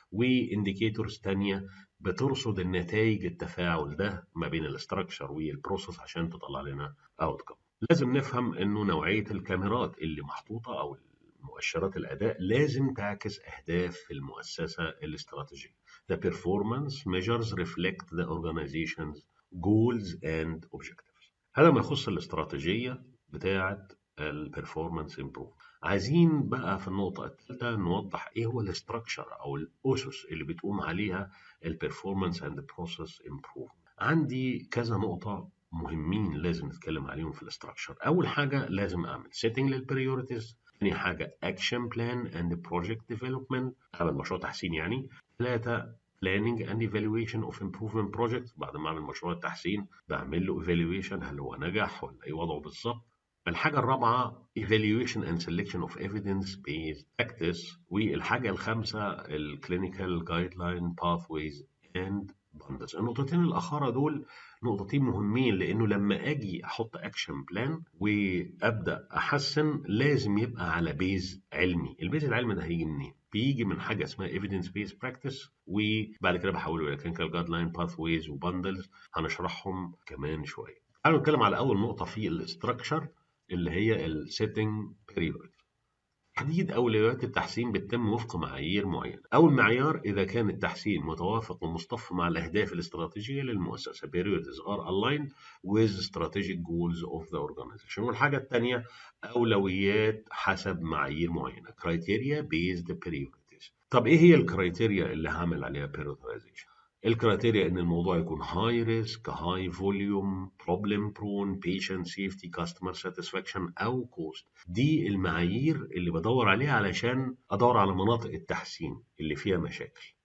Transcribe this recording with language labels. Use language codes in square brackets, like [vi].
[ar] وانديكيتورز تانية بترصد النتائج التفاعل ده ما بين الاستراكشر والبروسيس عشان تطلع لنا اوتكم. لازم نفهم انه نوعية الكاميرات اللي محطوطة او مؤشرات الاداء لازم تعكس اهداف المؤسسة الاستراتيجية. [en] The performance measures reflect the organization's goals and objectives. [ar] هذا ما يخص الاستراتيجية بتاعة البرفورمانس امبروف. عايزين بقى في النقطة الثالثة نوضح ايه هو الاستراكشر او الاسس اللي بتقوم عليها البرفورمانس اند بروسيس امبروف. عندي كذا نقطة مهمين لازم نتكلم عليهم في الاستراكشر. اول حاجة لازم اعمل setting للبريوريتيز. ثاني حاجة [en] action plan and project development، [ar] اعمل مشروع تحسين يعني. ثلاثة [en] planning and evaluation of improvement project، [ar] بعد ما اعمل مشروع التحسين بعمل له evaluation، هل هو نجح ولا ايه وضعه بالظبط. الحاجة الرابعة [en] evaluation and selection of evidence based practice. [ar] والحاجة الخامسة ال [en] clinical guideline pathways and bundles. [ar] النقطتين الأخرى دول نقطتين مهمين، لأنه لما أجي أحط أكشن بلان وأبدأ أحسن لازم يبقى على بيز علمي. البيز العلمي ده هيجي منين؟ بيجي من حاجة اسمها evidence based practice، وبعد كده بحوله إلى clinical guideline pathways وبندلز، هنشرحهم كمان شوية. تعالوا نتكلم على أول نقطة في الاستراكشر اللي هي السيتنج بيريود. تحديد أولويات التحسين بتتم وفق معايير معينة. أول معيار إذا كان التحسين متوافق ومصطف مع الأهداف الاستراتيجية للمؤسسة. [en] Priorities are aligned with strategic goals of the organization. [ar] والحاجة الثانية أولويات حسب معايير معينة. [en] Criteria based priorities. [ar] طب إيه هي الكرايتيريا اللي هعمل عليها prioritization؟ الكرايتيريا ان الموضوع يكون هاي ريسك، هاي فوليوم، بروبلم برون، بيشنت سيفتي، كاستمر ساتسفاكشن او كوست. دي المعايير اللي بدور عليها علشان ادور على مناطق التحسين اللي فيها مشاكل.